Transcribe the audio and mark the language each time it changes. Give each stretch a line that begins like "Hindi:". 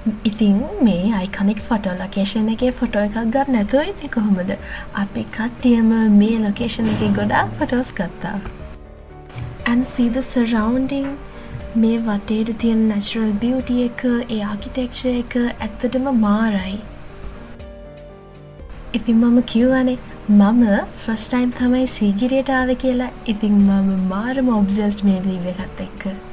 Sinhala: ඉතින් මේ අයිකනික් photo location එකේ ෆොටෝ එකක් ගන්න නැතුව ඉන්නේ කොහොමද? අපි කට්ටියම මේ ලොකේෂන් එකේ ගොඩාක් ෆොටෝස් ගත්තා.
English: And see the surrounding.
Sinhala: මේ වටේට තියෙන නැචරල් බියුටි එක, ඒ ආකිටෙක්චර් එක ඇත්තටම මාරයි. ඉතින් මම කිව්වනේ මම ෆස්ට් ටයිම් තමයි සීගිරියට ආවේ කියලා. ඉතින් මම මාරම ඔබ්සෙස්ඩ් මේ වීව් එකත් එක්ක.